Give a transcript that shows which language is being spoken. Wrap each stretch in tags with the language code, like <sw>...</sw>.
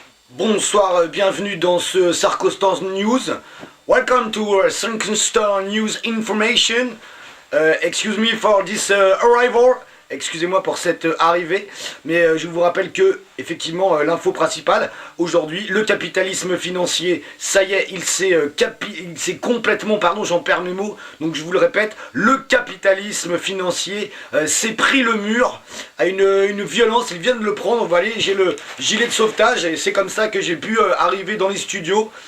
<fr>Bonsoir, bienvenue dans ce Sarcostan News.</fr> <en>Welcome to Sarcostan News Information. Excuse me for this arrival.</en> <fr>Excusez-moi pour cette arrivée, mais je vous rappelle que, effectivement, l'info principale, aujourd'hui, le capitalisme financier, ça y est, il s'est complètement, pardon, j'en perds mes mots, donc je vous le répète, le capitalisme financier s'est pris le mur à une violence, il vient de le prendre, vous voyez, j'ai le gilet de sauvetage, et c'est comme ça que j'ai pu arriver dans les studios.</fr>